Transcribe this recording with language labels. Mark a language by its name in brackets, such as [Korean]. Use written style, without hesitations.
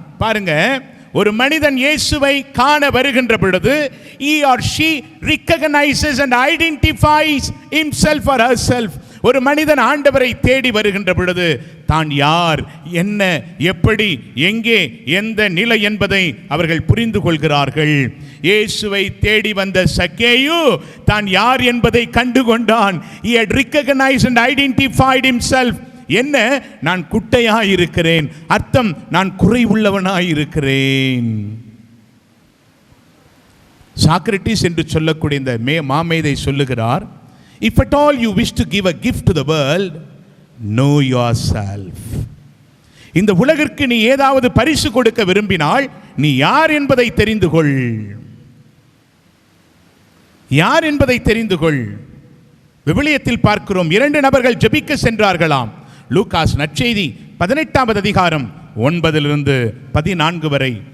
[Tamil] பாருங்க, ஒரு மனிதன் இயேசுவை காண வருகின்ற பொழுது [English] he or she recognizes and identifies himself or herself. [Tamil] ஒரு மனிதன் ஆண்டவரை தேடி வருகின்ற பொழுது தான் யார், என்ன, எப்படி, எங்கே, எந்த நிலை என்பதை அவர்கள் புரிந்து கொள்கிறார்கள். இயேசுவை தேடி வந்த சக்கேயு தான் யார் என்பதை கண்டுகொண்டான். [English] he had recognized and identified himself. [Tamil] என்ன? நான் குட்டையாயிருக்கிறேன், அர்த்தம் நான் குறை உள்ளவனாயிருக்கிறேன். சாக்ரட்டிஸ் என்று சொல்லக்கூடிய இந்த மாமேதை சொல்லுகிறார், [English] if at all you wish to give a gift to the world, know yourself. [Tamil] இந்த உலகிற்கு நீ ஏதாவது பரிசு கொடுக்க விரும்பினால் நீ யார் என்பதை தெரிந்து கொள். யார் என்பதை தெரிந்து கொள். விவிலியத்தில் பார்க்கிறோம், 2 நபர்கள் ஜெபிக்க சென்றார்களாம். லூகாஸ் நற்செய்தி 18வது அதிகாரம் 9லிருந்து 14 வரை.